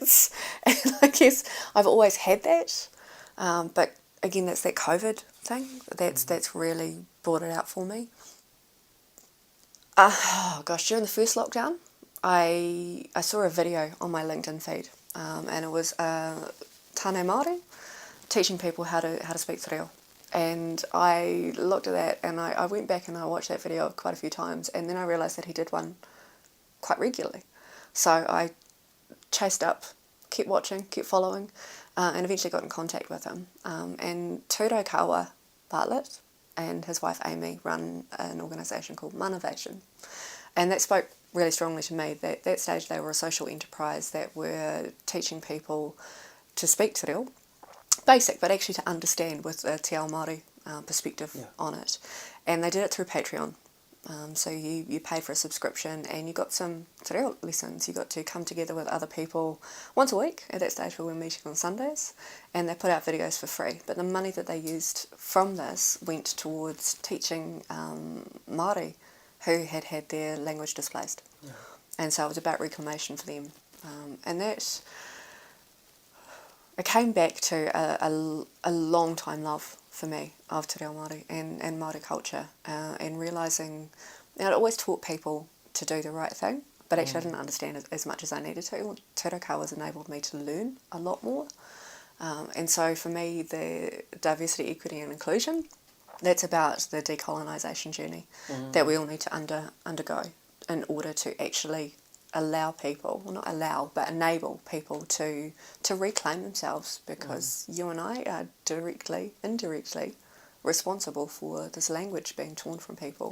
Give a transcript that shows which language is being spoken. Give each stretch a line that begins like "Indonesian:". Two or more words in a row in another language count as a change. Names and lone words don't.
English: And I guess I've always had that, but again, that's that COVID thing. That's really brought it out for me. During the first lockdown, I saw a video on my LinkedIn feed, and it was Tāne Māori teaching people how to speak
Māori: te reo.
English: And I looked at that and I went back and I watched that video quite a few times, and then I realised that he did one quite regularly. So I chased up, kept watching, kept following, and eventually got in contact with him. And Tūro Kawa Bartlett and his wife Amy run an organisation called Manovation. And that spoke really strongly to me. That that stage they were a social enterprise that were teaching people to speak
Māori: te reo,
English: basic, but actually to understand with a
Māori: te ao Māori
English: perspective on it. And they did it through Patreon. So you paid for a subscription and you got some
Māori: te reo
English: lessons. You got to come together with other people once a week. At that stage we were meeting on Sundays, and they put out videos for free. But the money that they used from this went towards teaching Māori who had their language displaced. Yeah. And so it was about reclamation for them. And that... It came back to a long time love for me of
Māori: te reo Māori
English: and Māori culture, and realising, I'd always taught people to do the right thing, but actually I didn't understand as much as I needed to. Te reo Kawa's enabled me to learn a lot more, and so for me the diversity, equity and inclusion, that's about the decolonisation journey that we all need to undergo in order to actually allow people, well not allow, but enable people to reclaim themselves, because you and I are directly, indirectly responsible for this language being torn from people.